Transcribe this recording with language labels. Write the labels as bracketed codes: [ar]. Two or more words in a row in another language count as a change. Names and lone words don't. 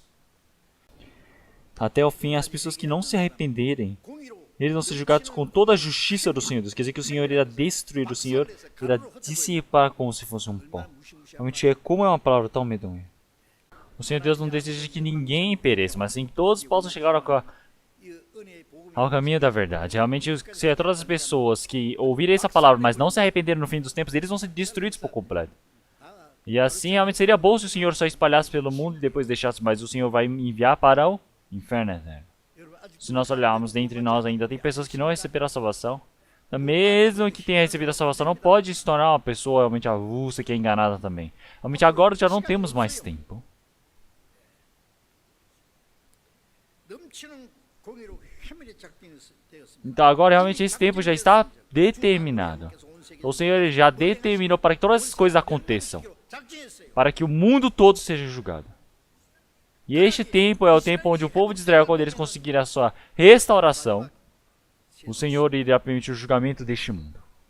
[pt] Até o fim, as pessoas que não se arrependerem, [ko] 공의로 [pt] eles vão ser julgados com toda a justiça do Senhor Deus. Quer dizer que o Senhor irá destruir, o Senhor irá dissipar como se fosse um pó. Realmente, como é uma palavra tão medonha. O Senhor Deus não deseja que ninguém pereça, mas sim que todos possam chegar [ko] 이 은혜의 복음이 [pt] ao caminho da verdade. Realmente, se todas as pessoas que ouvirem essa palavra, mas não se arrependerem no fim dos tempos, eles vão ser destruídos por completo. E assim, realmente seria bom se o Senhor só espalhasse pelo mundo e depois deixasse, mas o Senhor vai enviar para o inferno eterno. [ko] 여러분 아직 [pt] Se nós olharmos dentre nós ainda tem pessoas que não receberam a salvação. Então, mesmo que tenha recebido a salvação, não pode se tornar uma pessoa realmente avulsa que é enganada também. Realmente agora já não temos mais tempo. [ko] 넘치는 공의로 해밀히 작정되었습니다. [pt] Então agora realmente esse tempo já está determinado. O Senhor ele já determinou para que todas essas coisas aconteçam. [ko] 작정했어요. [pt] Para que o mundo todo seja julgado. E este tempo é o tempo onde o povo de Israel, quando eles conseguirem a sua restauração, o Senhor irá permitir o julgamento deste mundo.